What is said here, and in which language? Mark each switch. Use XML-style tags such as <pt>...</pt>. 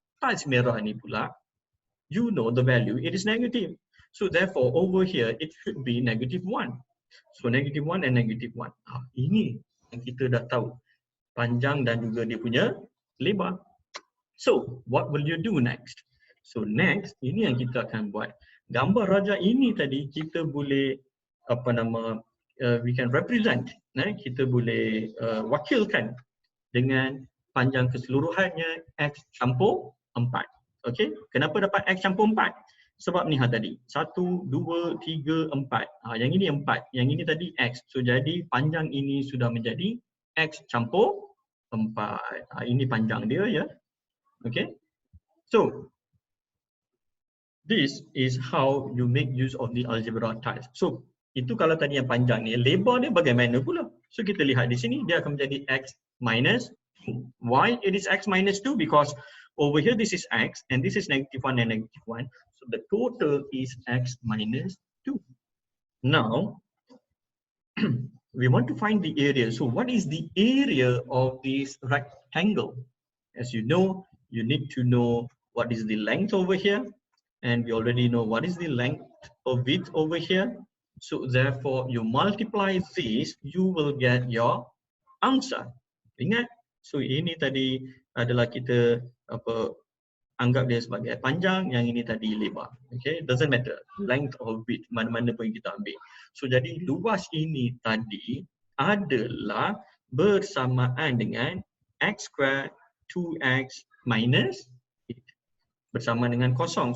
<ms>Tiles merah ni pula,</ms> <en>you know the value, it is negative. So therefore over here, it should be -1. So -1 and -1.</en> <ms>Ini yang kita dah tahu. Panjang dan juga dia punya lebar.</ms> <en>So what will you do next?</en> <ms>So next, ini yang kita akan buat. Gambar raja ini tadi kita boleh</ms> <en>we can represent,</en> <ms>kita boleh wakilkan dengan panjang keseluruhannya X campur 4. Okay, kenapa dapat X campur 4? Sebab ni tadi, 1, 2, 3, 4. Yang ini 4, yang ini tadi X. So jadi panjang ini sudah menjadi X campur 4. Ini panjang dia ya.</ms> <en>Okay, so this is how you make use of the algebra tiles.</en> <ms>So itu kalau tadi yang panjang ni, lebar dia bagaimana pula? So kita lihat di sini dia akan menjadi X minus 2.</ms> <en>Why it is X minus 2? Because over here this is X and this is -1 and -1. So the total is X minus 2. Now we want to find the area. So what is the area of this rectangle? As you know, you need to know what is the length over here. And we already know what is the length of width over here. So therefore, you multiply this, you will get your answer.</en> <ms>Ingat? So ini tadi adalah kita anggap dia sebagai panjang, yang ini tadi lebar.</ms> <en>Okay, doesn't matter length or width,</en> <ms>mana-mana pun kita ambil. So jadi luas ini tadi adalah bersamaan dengan X squared 2X minus bersama dengan kosong.</ms>